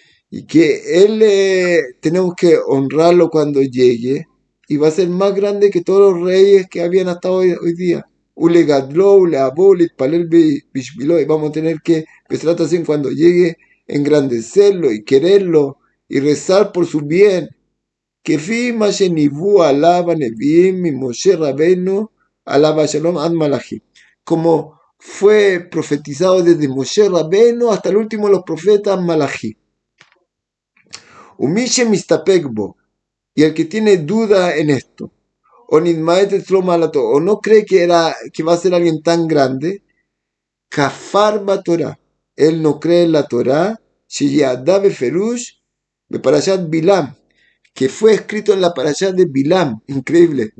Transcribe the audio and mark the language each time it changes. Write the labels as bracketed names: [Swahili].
[Spanish] Y que él tenemos que honrarlo cuando llegue. Y va a ser más grande que todos los reyes que habían hasta hoy día. [Hebrew] Ulegadlo, uleabo, palel bishvilo. [Spanish] Y vamos a tener que, Besrat Hashem, cuando llegue, engrandecerlo y quererlo y rezar por su bien. [Hebrew] כפי מה שניבאו עליו הנביאים ממשה רבנו עליו השלום עד מלאכי. [Spanish] Como fue profetizado desde Moshe Rabbeinu hasta el último de los profetas Malachi. [Hebrew] Umí shemistapek bo, [Spanish] y el que tiene duda en esto, [Hebrew] o nidmaet etzlo malato, [Spanish] o no cree que va a ser alguien tan grande, [Hebrew] kafar ba Torah, [Spanish] él no cree en la Torah, [Hebrew] sheyadá beferush beparashat Bilam, [Spanish] que fue escrito en la parashá de Bilam, increíble.